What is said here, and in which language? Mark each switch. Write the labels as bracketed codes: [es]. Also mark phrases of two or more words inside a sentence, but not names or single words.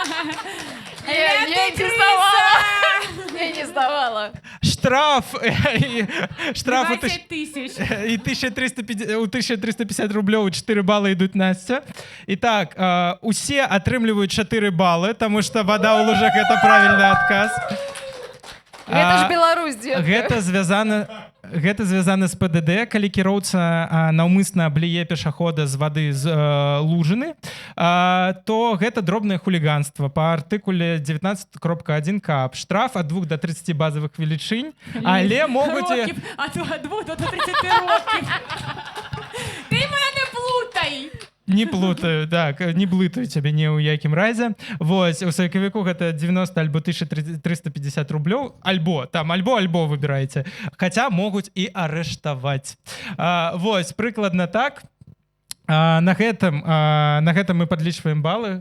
[uk] Я не здавала. Я не здавала. Штраф. Штраф 20 тисяч. і 1350 рублів 4 бали йдуть Настя. І так, усі отримують 4 бали, тому що вода у лужах – це правильний отказ. [be] Гэта ж Беларусь, дзетка. Гэта звязана з ПДД, калі кіроўца наўмысна абліе пешахода з вады з лужыны, то гэта дробнае хуліганства па артыкуле 19.1 КАП. Штраф ад 2 до 30 базовых велічынь, але могуць... [uk] Років, а то ад 2 до 30 років. Ти мене не плутай! [be] Не плутаю, так, не блытаю цябе ні ў якім разе. Вось, у сакавіку гэта 90 альбо 1350 рублёў, альбо выбираеце. Хаця могуць і арыштаваць. Вось, прыкладна так. На гэтым мы падлічваем балы.